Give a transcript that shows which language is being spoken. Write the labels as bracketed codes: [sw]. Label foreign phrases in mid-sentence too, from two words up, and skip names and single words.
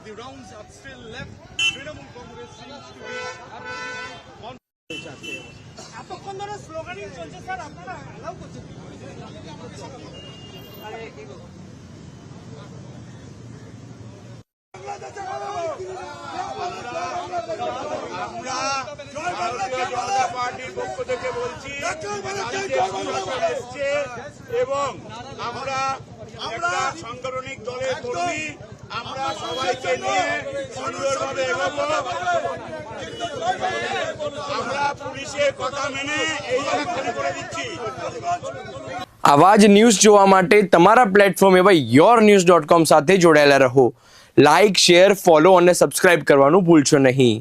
[en] grounds are still left. Trinamool Congress seems to be [bn] এতক্ষণ ধরে স্লোগানিং চলছে স্যার, আপনারা অ্যালাউ করছেন? আমরা ভারতীয় জনতা পার্টির পক্ষ থেকে বলছি এসছে এবং আমরা একটা সাংগঠনিক দলের কর্মী, আমরা সবাইকে নিয়ে সুন্দরভাবে এগোবো। আমরা পুলিশের কথা মেনে এই জায়গা করে দিচ্ছি। [gu] આવા જ ન્યૂઝ જોવા માટે તમારા પ્લેટફોર્મ એવા yournews.com સાથે જોડાયેલા રહો. લાઇક, શેર, ફોલો અને સબસ્ક્રાઇબ કરવાનું ભૂલશો નહીં.